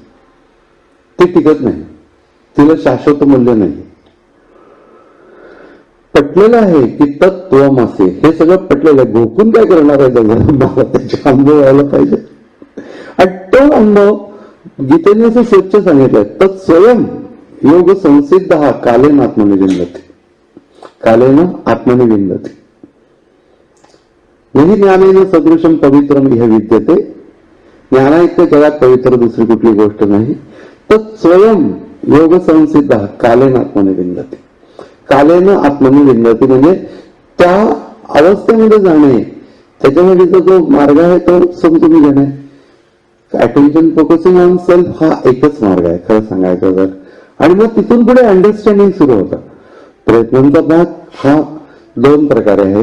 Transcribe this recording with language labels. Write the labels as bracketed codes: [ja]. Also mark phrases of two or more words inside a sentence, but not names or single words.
[mr] ती टिकत नाही, तिला शाश्वत मूल्य नाही. पटलेलं आहे की तत्त्वमसि, हे सगळं पटलेलं आहे. घोकून काय करणार आहे मला त्याचा अनुभव यायला पाहिजे. आणि तो अनुभव गीतेने असं स्वच्छ सांगितलंय, [sa] तत्स्वयं योग संसिद्ध हा कालेन आत्मनि विंदते, कालेन आत्मनि विंदते नाही ज्ञानेन सदृशम पवित्रम इह विद्यते. [mr] ज्ञानाइतके जगात पवित्र दुसरी कुठली गोष्ट नाही. [sa] तत्स्वयं योग संसिद्ध कालेन आत्मनि विंदते. कालेनं आत्मनि विंदते [mr] म्हणजे त्या अवस्थेमध्ये जाणे, त्याच्यासाठीचा जो मार्ग आहे तो समजून घेणे. [en] attention focusing on self [mr] हा एकच मार्ग आहे खरं सांगायचं तर. आणि मग तिथून पुढे अंडरस्टँडिंग सुरू होतं. प्रयत्नांचा भाग हा दोन प्रकारे आहे.